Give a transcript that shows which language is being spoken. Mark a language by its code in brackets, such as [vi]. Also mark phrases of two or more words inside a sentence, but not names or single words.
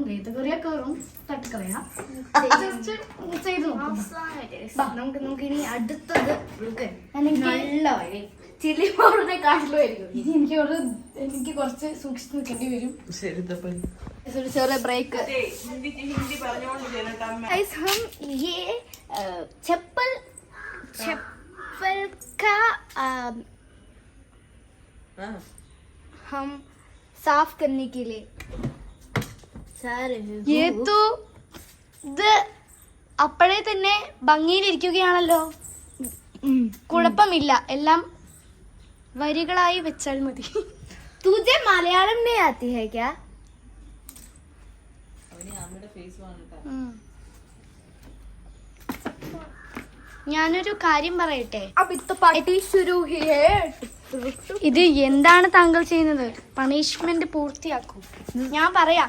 [ml] വേത്ത് കയറിയാൽ കയറും, തട്ടിക്കളയാം. ജസ്റ്റ് ചെയ്ത് നോക്കാം. നമുക്ക് ഇനി അടുത്തത് നല്ല വഴി ചില്ലി പൗഡറിനെ കാട്ടിലുമായിരിക്കും. എനിക്ക് കുറച്ച് സൂക്ഷിച്ച് നിൽക്കേണ്ടി വരും. ശരി, ചെറിയ ബ്രേക്ക്. [hi] ये चप्पल का हम साफ करने के लिए [ml] ഇത് അപ്പോഴേ തന്നെ ഭംഗിയിലിരിക്കുകയാണല്ലോ. കുഴപ്പമില്ല, എല്ലാം വരികളായി വെച്ചാൽ മതി. [hi] तुझे मलयालम नहीं आती है क्या? [ml] ഞാനൊരു കാര്യം പറയട്ടെ. ഇത് എന്താണ് താങ്കൾ ചെയ്യുന്നത്? പണിഷ്മെന്റ് പൂർത്തിയാക്കൂ. ഞാൻ പറയാം.